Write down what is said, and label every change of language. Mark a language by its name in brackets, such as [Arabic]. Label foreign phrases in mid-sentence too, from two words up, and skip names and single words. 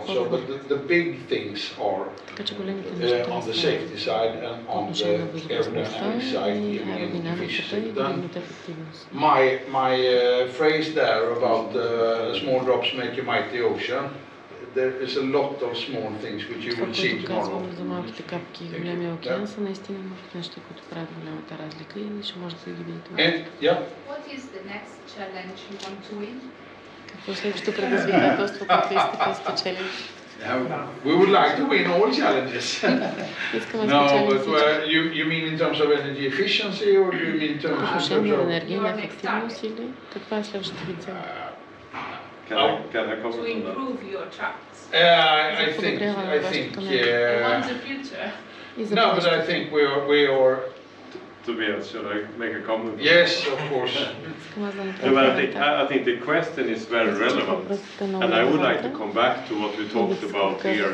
[English] So, but the big things are on the safety side and on the aerodynamic side, giving efficiency. Then my phrase there about small drops make a mighty ocean. There is a lot of small things which you will see tomorrow. [Bulgarian] За малките капки и големия океан са наистина неща, които правят голямата разлика и ще можете да ги видите. [English] What is the next challenge you want to win? [Bulgarian] Какво е следващото предизвикателство, което искате да спечелите? [English] We would like to win all challenges. No, but you mean in terms of energy efficiency, or do you mean in terms of [Bulgarian] енергийна ефективност или каква е следващата ви цел? [English] Can I comment to improve your trucks? I think. Want the future? No, but I think we are. Tobias, should I make a comment? Yes, of course. No, but I think the question is very relevant, and I would like to come back to what we talked about here.